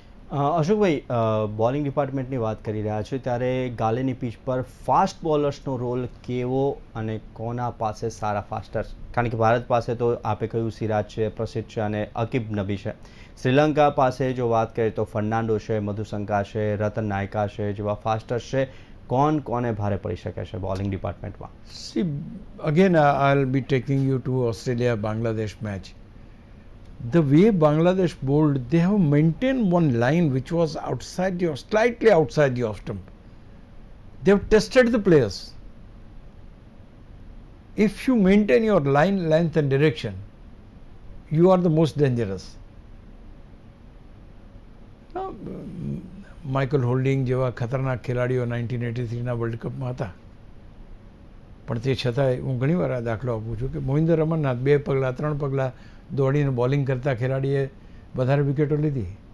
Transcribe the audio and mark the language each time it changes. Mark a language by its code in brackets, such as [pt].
[gu] અશોકભાઈ, bowling ડિપાર્ટમેન્ટની વાત કરી રહ્યા છો ત્યારે ગાલેની પીચ પર ફાસ્ટ બોલર્સનો રોલ કેવો અને કોના પાસે સારા ફાસ્ટર્સ? કારણ કે ભારત પાસે તો આપે કહ્યું સિરાજ છે, પ્રસિદ્ધ છે અને અકીબ નબી છે. શ્રીલંકા પાસે જો વાત કરીએ તો ફર્નાન્ડો છે, મધુશંકા છે, રતન નાયકા છે જેવા ફાસ્ટર્સ છે. કોને ભારે પડી શકે છે bowling ડિપાર્ટમેન્ટમાં? [en] See, again, I'll be taking you to Australia-Bangladesh match. The way Bangladesh bowled, they have maintained one line which was slightly outside the off stump. They have tested the players. If you maintain your line, length and direction, you are the most dangerous. [gu] Michael holding જેવા ખતરનાક ખેલાડીઓ 1983ના world કપમાં હતા, પણ તે છતાંય હું ઘણીવાર આ દાખલો આપું છું કે મોહિન્દર અમરનાથ 2 પગલાં 3 પગલાં દોડીને બોલિંગ કરતા ખેલાડીએ વધારે વિકેટો લીધી.